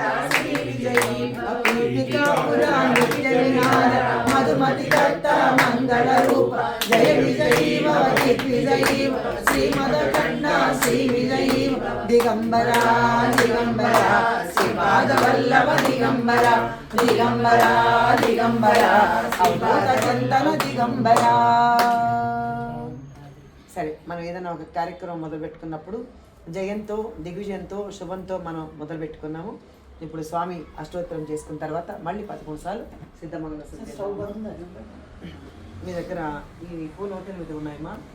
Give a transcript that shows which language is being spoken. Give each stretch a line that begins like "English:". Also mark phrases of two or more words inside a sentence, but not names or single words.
Sanskrit: श्री विजयी भव पीठिका पुरा नित्य विहार मधुमति दत्त मंगल रूप जय विजयी भव दिग्विजयी भव श्रीमदखंड श्री विजयी दिगंबरा दिगंबरा श्रीपादवल्लभ दिगंबरा दिगंबरा दिगंबरा अवधूत चिंतन दिगंबरा
Telugu: సరే మనం ఏదైనా ఒక కార్యక్రమం మొదలు పెట్టుకున్నప్పుడు జయంతో దిగ్విజయంతో శుభంతో మనం మొదలు పెట్టుకున్నాము. ఇప్పుడు స్వామి అష్టోత్తరం చేసుకున్న తర్వాత మళ్ళీ 11 సార్లు సిద్ధమంగళ మీ దగ్గర ఈ పూల నోటలు మీద ఉన్నాయమ్మా?